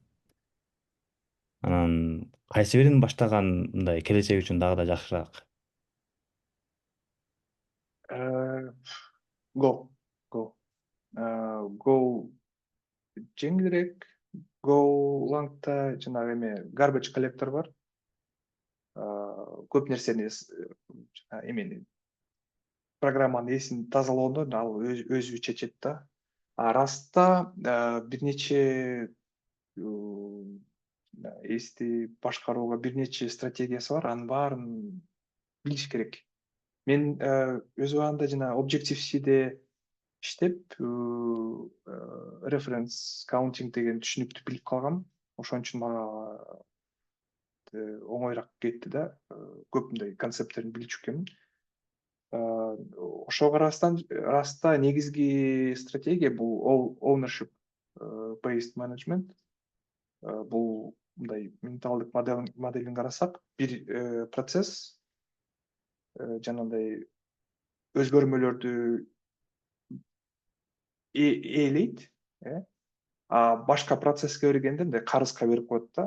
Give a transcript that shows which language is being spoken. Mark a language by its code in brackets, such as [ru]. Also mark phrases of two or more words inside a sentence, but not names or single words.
[ky] Анан кайсы бирин баштаган мындай келечек үчүн дагы да жакшыраак? Go жеңилирээк. Go'лангта жанагы эме [en] garbage collector [ky] бар. Көп нерсени эмени программанын эсин тазалоону ал өзү чечет да. Rust'та бир нече эсти башкарууга бир нече стратегиясы бар. Анын баарын билиш керек. Мен өз убагында жана Objective-C'де иштеп, [en] reference counting [ky] деген түшүнүктү билип калгам. Ошон үчүн мага оңоюраак кетти да. Көп мындай концепттерин билчү экенмин. Ошого карабастан Rust'та негизги стратегия бул [en] ownership based management. [ky] Бул мындай менталдык моделин карасак, бир процесс жанагындай өзгөрмөлөрдү ээлейт, башка процесске бергенде мындай карызга берип коет да.